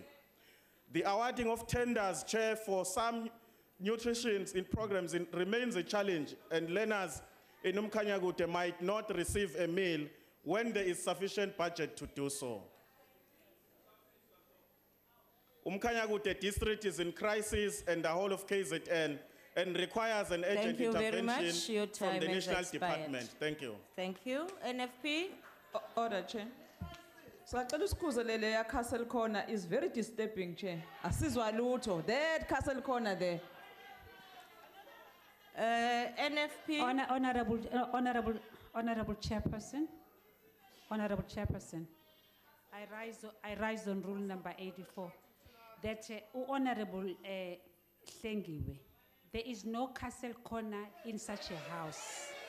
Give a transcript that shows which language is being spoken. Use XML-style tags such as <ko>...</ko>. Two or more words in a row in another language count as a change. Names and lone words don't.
<en>The awarding of tenders, Chair, for some nutrition in programs remains a challenge, and learners in Umkanyagute might not receive a meal when there is sufficient budget to do so. Umkanyagute district is in crisis, and the whole of KZN, and requires an urgent Thank you very intervention much. Your from time the has National expired. Department. Thank you. Thank you. NFP? Order, Chair.</en> <zu>Sacela usikhuze lele ya</zu> <en>Castle Corner is very disturbing, Chair.</en> <zu>Asizwa lutho.</zu> <en>That Castle Corner there. NFP? Honorable Chairperson. Honorable Chairperson. I rise on rule number 84. That Honorable Hlengiwe, there is no Castle Corner in such a house.</en>